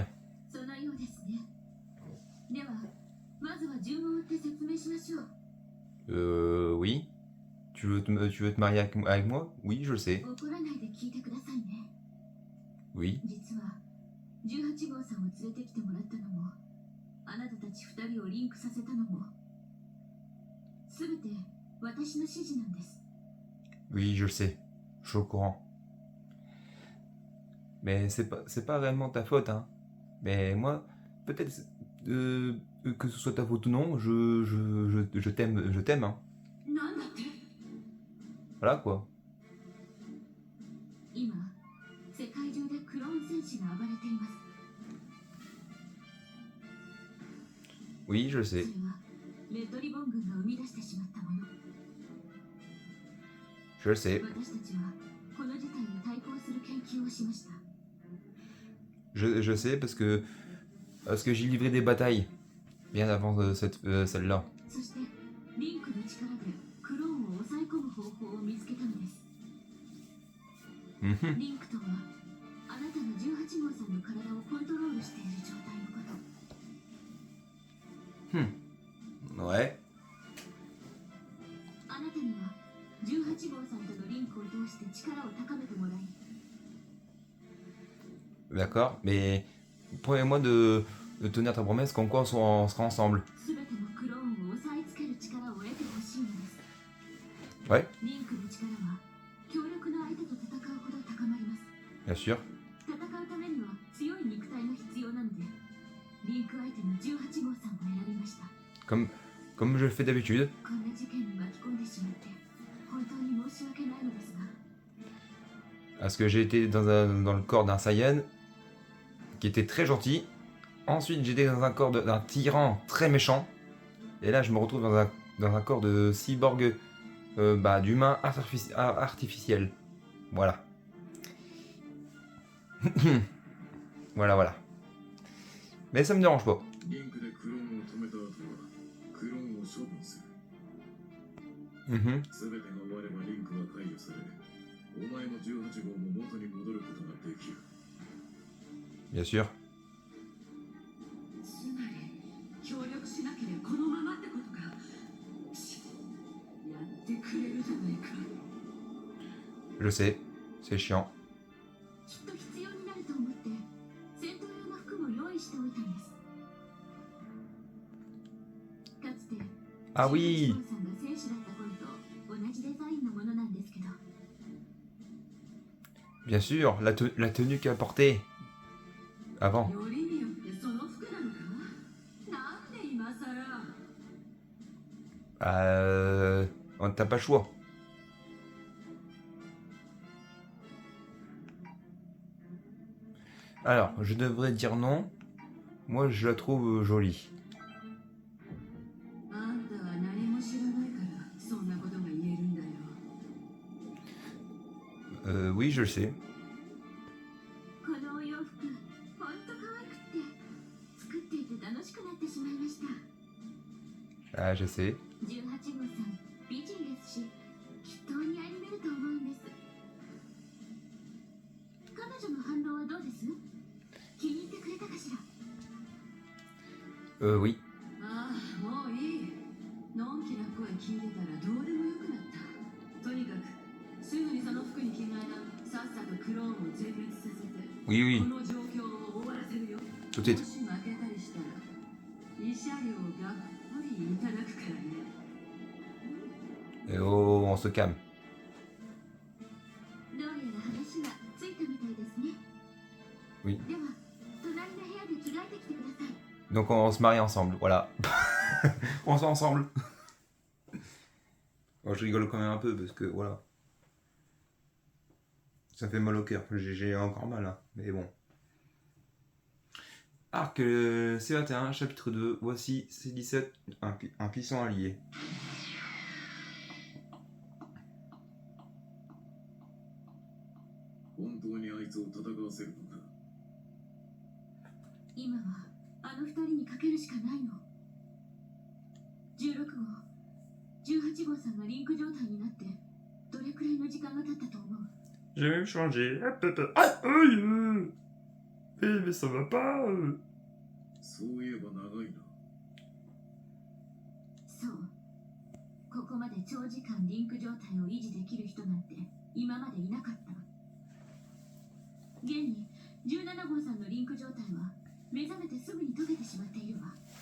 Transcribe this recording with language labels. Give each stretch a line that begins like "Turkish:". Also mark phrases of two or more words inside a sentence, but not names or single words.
Japanese: そのようですね。では、まずは順を追って説明しましょう。
French: Oui. Tu veux te marier avec moi? Oui, je le sais.
Japanese: 怒らないで聞いてくださいね。
French: Oui.
Japanese: 実は、18号さんを連れてきてもらったのも、あなたたち2人をリンクさせたのも、すべて私の指示なんです。
French: Oui, je le sais. Je suis au courant. Mais c'est pas réellement ta faute, hein. Mais moi, peut-être que ce soit ta faute ou non, je t'aime, hein.
Japanese: なんだって？
French: Voilà quoi.
Japanese: 今、世界中でクローン戦士が暴れています。
French: Oui, je le
Japanese: それ
French: sais.
Japanese: は、レッドリボン軍が生み出してしまったもの。
French: Je le sais.
Japanese: 私たちは、この事態に対抗する研究をしました。
French: Je sais parce que j'ai livré des batailles bien avant celle-là.
Japanese: そして、リンクの力でクローンを抑え込む方法を見つけたのです。 Mhm. リンクとは、あなたの18号さんの体をコントロールしている状態のこと。
French: Ouais.
Japanese: あなたには、18号さんとのリンクを通して力を高めてもらい、
French: D'accord. Mais promets-moi de tenir ta promesse qu'on sera ensemble.
Japanese: すべてのクローンを押さえつける力を得てほしいのです。
French: Ouais,
Japanese: リンクの力は、強力な相手と戦うほど高まります。
French: bien sûr.
Japanese: 戦うためには強い肉体が必要なので、リンク相手の18号さんを選びました。
French: Comme je le fais d'habitude.
Japanese: こんな事件に巻き込んでしまって、本当に申し訳ないのですが、
French: Parce que j'ai été dans le corps d'un Saiyan. qui était très gentil. Ensuite, j'étais dans un corps d'un tyran très méchant. Et là, je me retrouve dans un corps de cyborg, d'humain artificiel. Voilà. Voilà. Mais ça me dérange pas.
Japanese: リンクでクローンを止めた後はクローンを処分する。 Mhm. 全てが終わればリンクは解除され、お前も18号も元に戻ることができる。
French: Bien sûr.
Japanese: つまり協力しなければこのままってことか。やってくれるじゃないか。
French: Je sais. C'est chiant.
Japanese: きっと必要になると思って戦闘用の服も用意しておいたんです。かつて
French: Ah oui.
Japanese: 18号さんが選手だった頃と同じデザインのものなんですけど、
French: Bien sûr. La tenue qu'elle portait. Avant.
Japanese: よりによってその服なのか。なんで今さら。
French: T'as pas le choix. Alors, je devrais dire non. Moi, je la trouve jolie.
Japanese: あんたは何も知らないからそんなことが言えるんだよ。
French: Oui, je le sais.
Japanese: このお洋服ほんと可愛くって作っていて楽しくなってしまいました。
French: Ah, je sais.
Japanese: 18 号さん美人ですし、きっとお似合いになると思うんです。彼女の反応はどうです？気に入ってくれたかしら？
French: Oui.
Japanese: ああ、もういい。のんきな声聞いてたらどうでもよくなった。とにかくすぐにその服に着替えな。さっさとクローンを全滅させて
French: Oui, oui.
Japanese: この状況を終わらせるよ。
French: Tout de
Japanese: も
French: suite.
Japanese: し負けたりしたら慰謝料がっぽりいただくからね。
French: Et oh, on se calme.
Japanese: どうやら話がついたみたいですね。
French: Oui.
Japanese: では隣の部屋で着替えてきてください。
French: Donc on se marie ensemble, voilà. On se met ensemble. Bon, je rigole quand même un peu parce que voilà. Ça fait mal au cœur. J'ai encore mal, hein. Mais bon. Arc C21, chapitre 2. Voici C17, un puissant allié.
Japanese: 本当にあいつを戦わせるのか。今はあの二人にかけるしかないの。16号、18号さんがリンク状態になってどれくらいの時間が経ったと思う？
French: J'ai même changé. Mais ça va pas.
Japanese: そういえば長いな。そう。ここまで長時間リンク状態を維持できる人なんて今までいなかった。現に17号さんのリンク状態は目覚めてすぐに溶けてしまっているわ。